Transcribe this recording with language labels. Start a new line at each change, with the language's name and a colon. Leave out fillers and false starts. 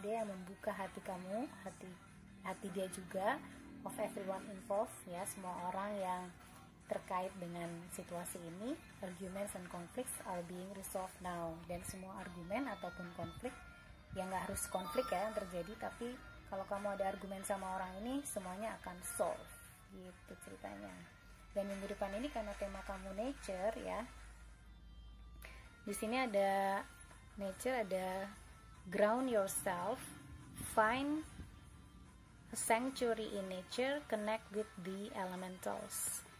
Indonesian: Dia yang membuka hati kamu, hati dia juga,
English: of everyone involved
Indonesian: ya, semua orang yang terkait dengan situasi ini.
English: Arguments and conflicts are being resolved now.
Indonesian: Dan semua argumen ataupun konflik, yang gak harus konflik ya yang terjadi, tapi kalau kamu ada argumen sama orang ini, semuanya akan solve gitu ceritanya. Dan minggu depan ini karena tema kamu nature ya, di sini ada nature, ada
English: ground yourself, find a sanctuary in nature, connect with the elementals.